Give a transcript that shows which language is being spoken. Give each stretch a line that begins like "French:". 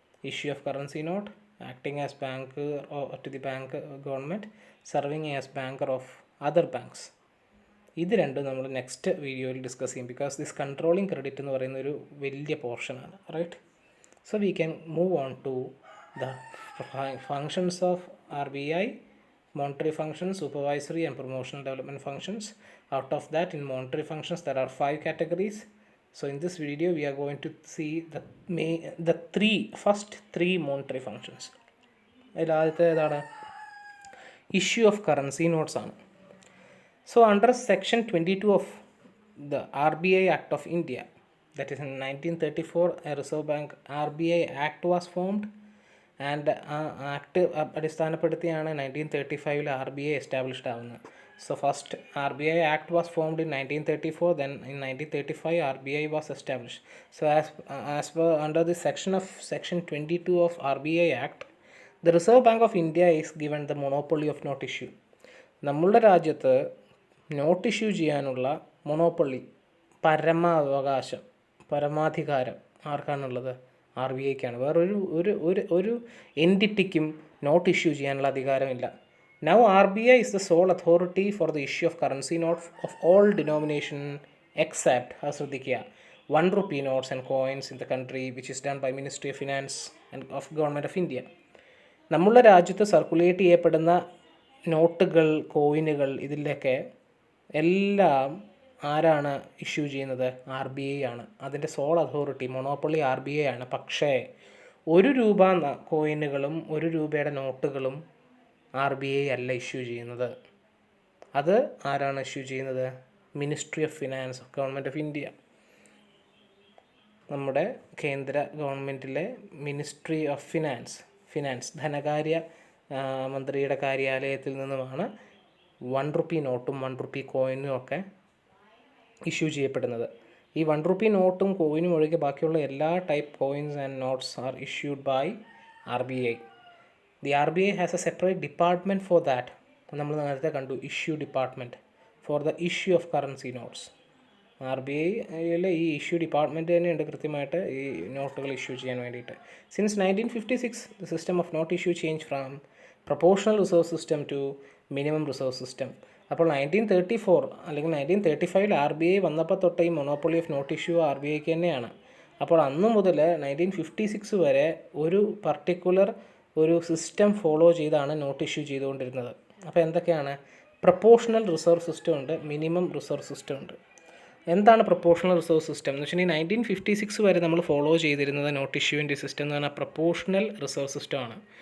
English: Issue of currency note, acting as banker to the bank government, serving as banker of other banks.
Malayalam: ഇത് രണ്ടും നമ്മൾ next വീഡിയോയിൽ discuss ചെയ്യും.
English: because this controlling credit
Malayalam: എന്ന് പറയുന്ന ഒരു വലിയ പോർഷനാണ്, right?
English: So we can move on to the functions of R B I. Monetary functions, supervisory and promotional development functions. Out of that, in monetary functions there are 5 categories. So in this video we are going to see the first 3 monetary functions.
Malayalam: ആദ്യത്തെ ഏതാണ്? Issue of currency notes ആണ്.
English: So under section 22 of the R B I act of India, that is in 1934 a Reserve Bank RBI Act was formed.
Malayalam: And ആ act അടിസ്ഥാനപ്പെടുത്തിയാണ് 1935 R B I established ആവുന്നത്.
English: So first RBI Act was formed in 1934, then in 1935 RBI was established. So as per under the section 22 of RBI Act, the Reserve Bank of India is given the monopoly of note issue.
Malayalam: നമ്മളുടെ രാജ്യത്ത് not issue ചെയ്യാനുള്ള monopoly, പരമാവകാശം, പരമാധികാരം ആർക്കാണുള്ളത്? RBIക്കാണ്. വേറൊരു ഒരു ഒരു ഒരു എൻറ്റിറ്റിക്കും not issue ചെയ്യാനുള്ള അധികാരമില്ല.
English: Now RBI is the sole authority for the issue of currency notes of all denomination except, ശ്രദ്ധിക്കുക, 1 rupee notes and coins in the country, which is done by Ministry of Finance and of Government of India.
Malayalam: നമ്മളുടെ രാജ്യത്ത് circulate ചെയ്യപ്പെടുന്ന നോട്ടുകൾ, കോയിനുകൾ, ഇതിലൊക്കെ എല്ലാം ആരാണ് issue ചെയ്യുന്നത്? RBI ആണ്. അതിൻ്റെ സോൾ അതോറിറ്റി, മൊണോപ്പൊളി RBI ആണ്. പക്ഷേ 1 രൂപ കോയിനുകളും 1 രൂപയുടെ നോട്ടുകളും RBI അല്ല ഇഷ്യൂ ചെയ്യുന്നത്. അത് ആരാണ് ഇഷ്യൂ ചെയ്യുന്നത്? Ministry of finance of government of India. നമ്മുടെ കേന്ദ്ര ഗവൺമെൻറ്റിലെ മിനിസ്ട്രി ഓഫ് ഫിനാൻസ് ധനകാര്യ മന്ത്രിയുടെ കാര്യാലയത്തിൽ നിന്നുമാണ് 1 റുപ്പി നോട്ടും 1 റുപ്പി കോയിനും ഒക്കെ ഇഷ്യൂ ചെയ്യപ്പെടുന്നത്. ഈ 1 റുപ്പി നോട്ടും കോയിനും ഒഴികെ ബാക്കിയുള്ള എല്ലാ
English: Type coins and notes are issued by RBI. The RBI has a separate department for that.
Malayalam: നമ്മൾ നേരത്തെ കണ്ടു,
English: Issue department for the issue of currency notes.
Malayalam: RBIയിലെ ഈ ഇഷ്യൂ ഡിപ്പാർട്ട്മെൻറ്റ് തന്നെയുണ്ട് കൃത്യമായിട്ട് ഈ നോട്ടുകൾ ഇഷ്യൂ ചെയ്യാൻ വേണ്ടിയിട്ട്.
English: Since 1956 the system of note issue changed from proportional reserve system to minimum reserve system.
Malayalam: അപ്പോൾ 1934 അല്ലെങ്കിൽ 1935 RBI വന്നപ്പോൾ തൊട്ട് ഈ മൊണോപ്പൊളി ഓഫ് നോട്ട് ഇഷ്യൂ RBIക്ക് തന്നെയാണ്. അപ്പോൾ അന്ന് മുതൽ 1956 വരെ ഒരു പർട്ടിക്കുലർ ഒരു സിസ്റ്റം ഫോളോ ചെയ്താണ് നോട്ട് ഇഷ്യൂ ചെയ്തുകൊണ്ടിരുന്നത്. അപ്പോൾ എന്തൊക്കെയാണ്? പ്രപ്പോർഷണൽ റിസർവ് സിസ്റ്റം ഉണ്ട്, മിനിമം റിസർവ് സിസ്റ്റം ഉണ്ട്. എന്താണ് പ്രപ്പോർഷണൽ റിസർവ് സിസ്റ്റം എന്ന് വെച്ചിട്ടുണ്ടെങ്കിൽ 1956 വരെ നമ്മൾ ഫോളോ ചെയ്തിരുന്നത് നോട്ട് ഇഷ്യൂവിൻ്റെ സിസ്റ്റം എന്ന് പറഞ്ഞാൽ പ്രപ്പോർഷണൽ റിസർവ് സിസ്റ്റമാണ്.